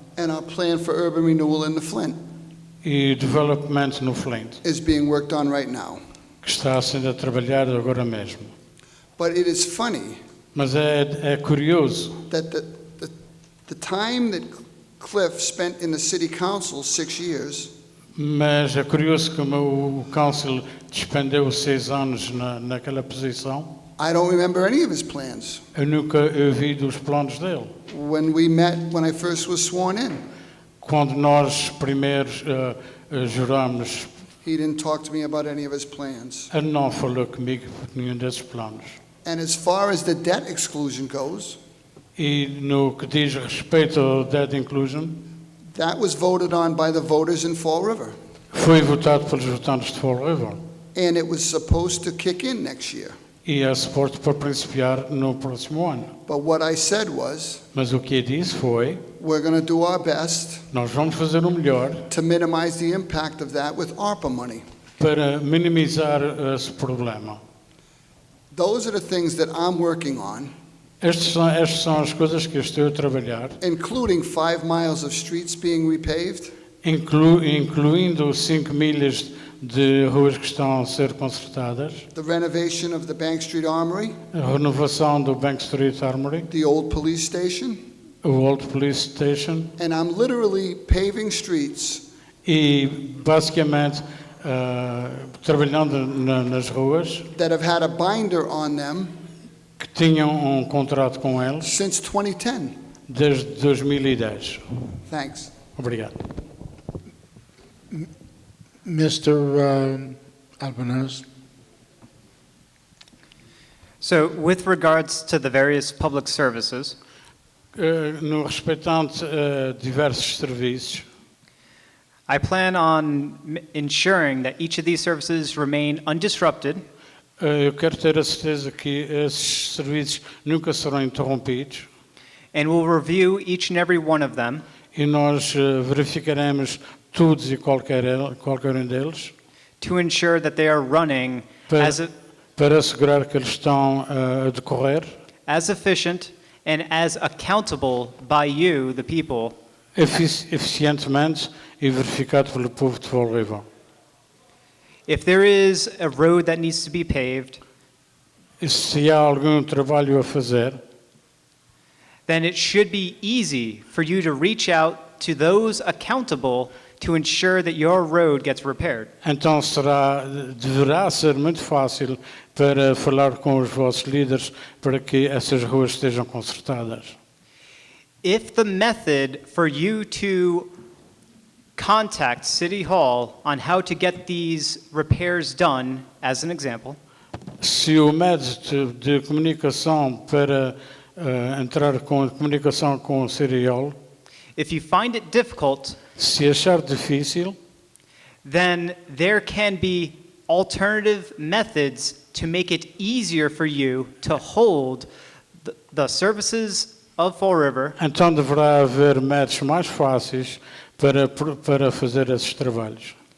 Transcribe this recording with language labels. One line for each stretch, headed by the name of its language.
English: and our plan for urban renewal in the Flint
Portuguese: e development no Flint,
English: is being worked on right now.
Portuguese: que está sendo trabalhado agora mesmo.
English: But it is funny
Portuguese: Mas é curioso
English: that the time that Cliff spent in the city council, 6 years,
Portuguese: Mas é curioso como o Council despendeu 6 anos naquela posição
English: I don't remember any of his plans.
Portuguese: Eu nunca ouvi dos planos dele.
English: When we met, when I first was sworn in,
Portuguese: Quando nós primeiros juramos,
English: he didn't talk to me about any of his plans.
Portuguese: ele não falou comigo por nenhum desses planos.
English: And as far as the debt exclusion goes,
Portuguese: E no que diz respeito ao
English: debt inclusion, that was voted on by the voters in Fall River.
Portuguese: foi votado pelos votantes de Fall River.
English: And it was supposed to kick in next year.
Portuguese: E é suposto para principiar no próximo ano.
English: But what I said was,
Portuguese: Mas o que eu disse foi,
English: we're going to do our best
Portuguese: nós vamos fazer o melhor
English: to minimize the impact of that with ARPA money.
Portuguese: para minimizar esse problema.
English: Those are the things that I'm working on,
Portuguese: Estas são as coisas que eu estou a trabalhar,
English: including 5 miles of streets being repaved,
Portuguese: incluindo 5 milhas de ruas que estão a ser consertadas,
English: the renovation of the Bank Street Armory,
Portuguese: a renovação do Bank Street Armory,
English: the old police station,
Portuguese: o Old Police Station,
English: and I'm literally paving streets
Portuguese: e basicamente trabalhando nas ruas
English: that have had a binder on them
Portuguese: que tinham contrato com eles
English: since 2010.
Portuguese: desde 2010.
English: Thanks.
Portuguese: Obrigado.
English: Mr. Albanese. So, with regards to the various public services,
Portuguese: No respeitante diversos serviços,
English: I plan on ensuring that each of these services remain undisrupted
Portuguese: eu quero ter a certeza que esses serviços nunca serão interrompidos
English: and will review each and every one of them
Portuguese: e nós verificaremos todos e qualquer um deles
English: to ensure that they are running
Portuguese: para,
English: as,
Portuguese: para assegurar que eles estão a decorrer
English: as efficient and as accountable by you, the people,
Portuguese: eficientemente e verificado pelo povo de Fall River.
English: if there is a road that needs to be paved,
Portuguese: E se há algum trabalho a fazer,
English: then it should be easy for you to reach out to those accountable to ensure that your road gets repaired.
Portuguese: então deverá ser muito fácil para falar com os vossos líderes para que essas ruas estejam consertadas.
English: If the method for you to contact City Hall on how to get these repairs done, as an example,
Portuguese: Se o método de comunicação para entrar com comunicação com o City Hall,
English: if you find it difficult,
Portuguese: se achar difícil,
English: then there can be alternative methods to make it easier for you to hold the services of Fall River
Portuguese: então deverá haver métodos mais fáceis para fazer esses trabalhos